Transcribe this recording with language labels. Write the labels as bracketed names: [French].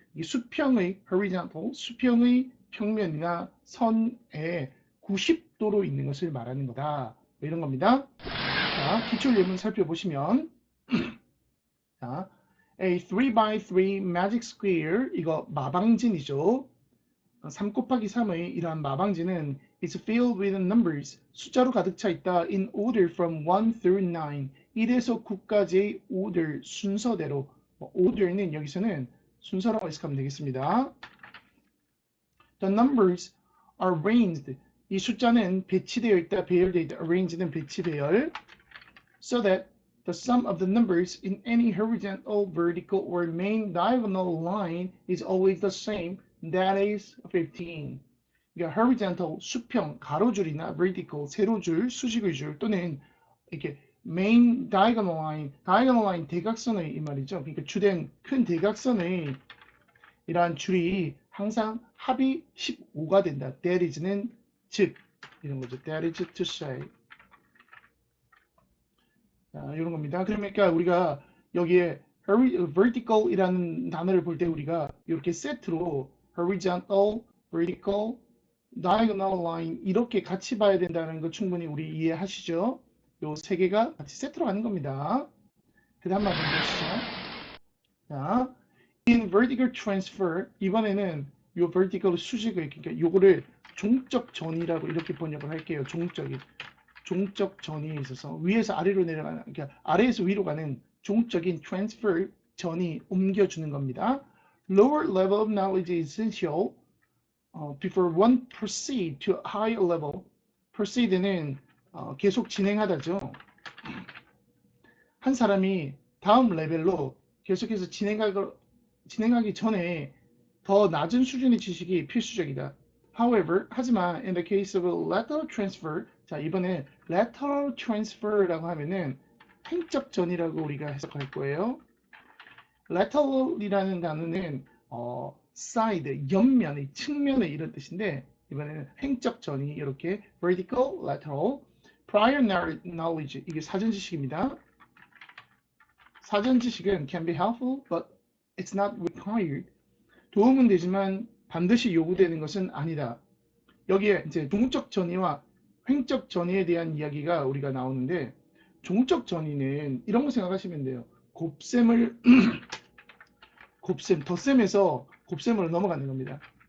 [Korean] 이 수평의 horizontal, 수평의 평면이나 선에 90도로 있는 것을 말하는 거다. 이런 겁니다. 자, 기출 예문 살펴보시면 자, [English] a 3x3 magic square, [Korean] 이거 마방진이죠. 3 곱하기 3의 이러한 마방진은 [English] is filled with numbers, [Korean] 숫자로 가득 차 있다. [English] in order from 1 through 9, [Korean] 1에서 9까지의 [English] order, [Korean] 순서대로. order는 여기서는 순서라고 해석하면 되겠습니다. [English] The numbers are arranged. [Korean] 이 숫자는 배치되어 있다, 배열되어 있다. arranged는 배치, 배열. [English] So that the sum of the numbers in any horizontal, vertical, or main diagonal line is always the same. That is 15. [Korean] 그러니까 horizontal, 수평, 가로줄이나 vertical, 세로줄, 수직의 줄, 또는 이렇게 [English] main diagonal line, [Korean] 대각선의 이 말이죠. 그러니까 주된 큰 대각선의 이러한 줄이 항상 합이 15가 된다. [English] That is [Korean] 는 즉, 이런 거죠. [English] That is to say. [Korean] 자, 이런 겁니다. 그러니까 우리가 여기에 vertical이라는 단어를 볼 때 우리가 이렇게 세트로 horizontal, vertical, diagonal line 이렇게 같이 봐야 된다는 거 충분히 우리 이해하시죠? 요 세 개가 같이 세트로 가는 겁니다. 그 다음 한번 보시죠. 자, [English] in vertical transfer, [Korean] 이번에는 요 vertical 수직을, 그러니까 요거를 종적 전이라고 이렇게 번역을 할게요. 종적 전이 있어서 위에서 아래로 내려가는, 그러니까 아래에서 위로 가는 종적인 transfer, 전이 옮겨주는 겁니다. [English] Lower level of knowledge is essential before one proceed to a higher level. [Korean] proceed는 계속 진행하다죠. 한 사람이 다음 레벨로 계속해서 진행하기 전에 더 낮은 수준의 지식이 필수적이다. [English] However, [Korean] 하지만 [English] in the case of a lateral transfer, [Korean] 자, 이번에 lateral transfer라고 하면은 횡적 전이라고 우리가 해석할 거예요. lateral이라는 단어는 side, 옆면의, 측면의 이런 뜻인데 이번에는 횡적 전이 이렇게 vertical, lateral, prior knowledge, 이게 사전 지식입니다. 사전 지식은 [English] can be helpful, but it's not required. [Korean] 도움은 되지만 반드시 요구되는 것은 아니다. 여기에 이제 종적 전이와 횡적 전이에 대한 이야기가 우리가 나오는데, 종적 전이는 이런 거 생각하시면 돼요. 곱셈을 덧셈에서 곱셈으로 넘어가는 겁니다.